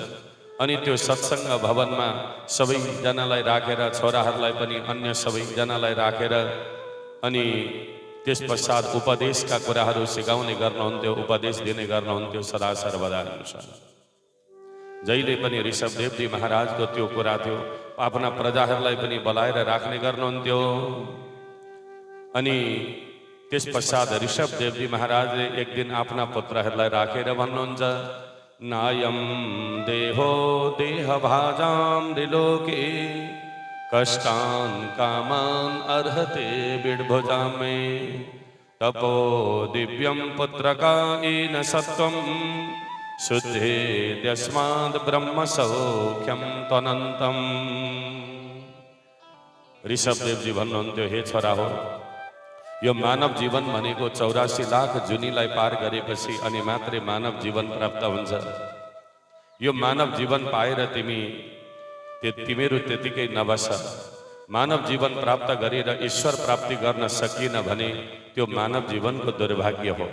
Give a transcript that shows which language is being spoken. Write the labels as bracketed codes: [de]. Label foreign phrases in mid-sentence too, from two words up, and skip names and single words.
[ne] अनि त्यो सत्सङ्ग भवनमा सबैजनालाई राखेर, छोराहरूलाई पनि अन्य सबैजनालाई राखेर अनि त्यस पश्चात उपदेशका कुराहरू सिकाउने गर्नुहुन्थ्यो, उपदेश दिने गर्नुहुन्थ्यो सदा सर्वदा। जहिले पनि ऋषभदेवजी महाराजको त्यो कुरा थियो, आफ्ना प्रजाहरूलाई पनि बोलाएर राख्ने गर्नुहुन्थ्यो। अनि त्यस पश्चात ऋषभदेवजी महाराजले एक दिन आफ्ना पुत्रहरूलाई राखेर भन्नुहुन्छ, [sa] नायम देहो देहभाजां त्रिलोके कष्टान् कामान् अर्हते बिड्भुजां मे तपो दिव्यं पुत्रकायेन सत्वं शुद्धे यस्माद् ब्रह्म सौख्यं त्वनन्तम्। [ne] ऋषभदेवजी भन्नुहुन्थ्यो, हे छोरा हो, यो मानव जीवन भनेको 84 लाख जुनीलाई पार गरेपछि अनि मात्रै मानव जीवन प्राप्त हुन्छ। यो मानव जीवन पाएर तिमीहरू त्यतिकै नबस। मानव जीवन प्राप्त गरेर ईश्वर प्राप्ति गर्न सकिएन भने त्यो मानव जीवनको दुर्भाग्य हो।